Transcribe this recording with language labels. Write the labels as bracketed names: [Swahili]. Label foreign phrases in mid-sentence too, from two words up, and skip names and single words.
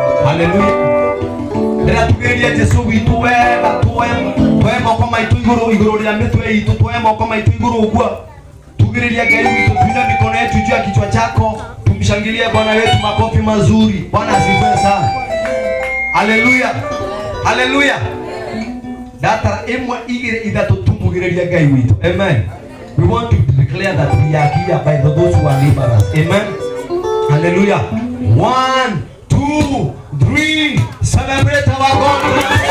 [Kikuyu] Hallelujah. Ndĩra tugĩrĩrie Jesũ witũ wega, tuoe moko maitũ igũrũ rĩa mĩtwe itũ, tuoe moko maitũ igũrũ ũguo. Tugĩrĩrie Ngai witũ, [Swahili] tuinue mikono yetu juu ya kichwa chako, tumshangilie Bwana wetu makofi mazuri. Bwana asifiwe sana. Hallelujah. Hallelujah. [Kikuyu] Data imwe igire ithatũ tumugĩrĩrie Ngai witũ. Amen. [English] We want to declare that we are here by those who are neighbors. Amen. Hallelujah. 1, 2, 3. Celebrate our God.